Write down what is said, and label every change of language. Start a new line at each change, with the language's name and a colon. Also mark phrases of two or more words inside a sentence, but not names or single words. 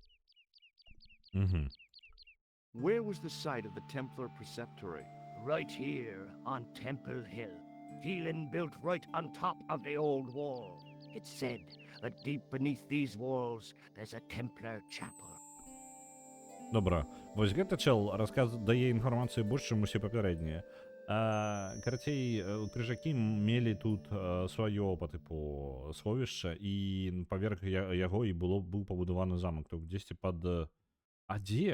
English: Угу. Where was the site of the Templar Preceptory? Right here on Temple Hill. Phelan built right on top of the old wall. It's said that deep beneath these walls there's a Templar chapel.
Belarusian: Добра. Вось гэта чел дае інфармацыю больш, чым усе папярэднія. Карацей, крыжакі мелі тут сваё па тыпу сховішча, і паверх яго і быў пабудаваны замак. То дзесьці пад... А дзе?